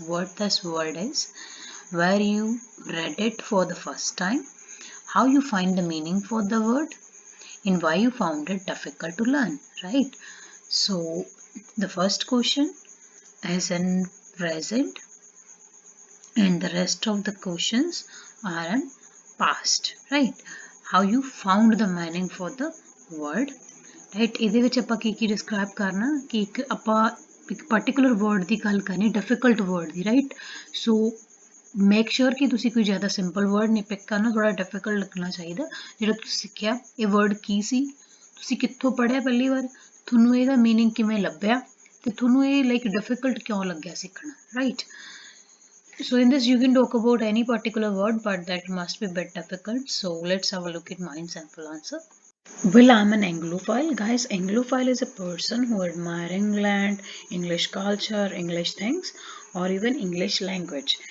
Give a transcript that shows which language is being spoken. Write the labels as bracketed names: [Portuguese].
[English] What this word is, where you read it for the first time, how you find the meaning for the word, and why you found it difficult to learn, right? So the first question is in present and the rest of the questions are in past, right? How you found the meaning for the word, right. [Punjabi] ਇਹਦੇ ਵਿੱਚ ਆਪਾਂ ਕੀ describe ਕਰਨਾ ਕਿ ਇੱਕ particular word ਦੀ ਗੱਲ ਕਰਨੀ, difficult word ਦੀ, right. ਸੋ make sure ਕਿ ਤੁਸੀਂ ਕੋਈ ਜ਼ਿਆਦਾ ਸਿੰਪਲ ਵਰਡ ਨਹੀਂ ਪਿਕ ਕਰਨਾ, ਥੋੜਾ ਡਿਫਿਕਲਟ ਲੱਗਣਾ ਚਾਹੀਦਾ। ਜਿਹੜਾ ਤੁਸੀਂ ਸਿੱਖਿਆ ਇਹ ਵਰਡ ਕੀ ਸੀ, ਤੁਸੀਂ ਕਿੱਥੋਂ ਪੜ੍ਹਿਆ ਪਹਿਲੀ ਵਾਰ, ਤੁਹਾਨੂੰ ਇਹਦਾ ਮੀਨਿੰਗ ਕਿਵੇਂ ਲੱਭਿਆ ਤੇ ਤੁਹਾਨੂੰ ਇਹ ਡਿਫਿਕਲਟ ਕਿਉਂ ਲੱਗਿਆ ਸਿੱਖਣਾ, right. [English] So in this you can talk about any particular word, but that must be a bit difficult. So let's have a look at my sample answer. Well, I'm an Anglophile. Guys, Anglophile is a person who admire England, English culture, English things, or even English language.